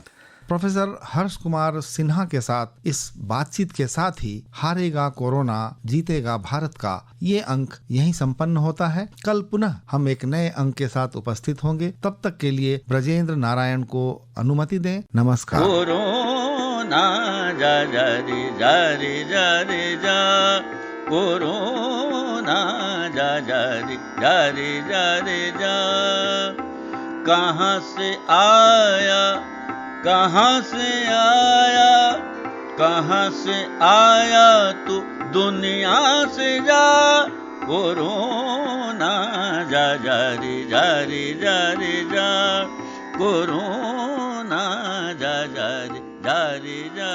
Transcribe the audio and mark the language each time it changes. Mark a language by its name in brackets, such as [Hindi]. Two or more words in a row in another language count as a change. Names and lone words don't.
[Hindi] प्रोफेसर हर्ष कुमार सिन्हा के साथ इस बातचीत के साथ ही हारेगा कोरोना जीतेगा भारत का ये अंक यहीं संपन्न होता है। कल पुनः हम एक नए अंक के साथ उपस्थित होंगे। तब तक के लिए ब्रजेंद्र नारायण को अनुमति दें। नमस्कार। कोरोना जा जा रे जा रे जा रे जा, कोरोना जा जा रे जा रे जा रे जा, कहाँ से आया कहाँ से आया, कहाँ से आया तू दुनिया से जा, कोरोना जा जा रे जा रे जा रे जा, कोरोना जा जा रे जा रे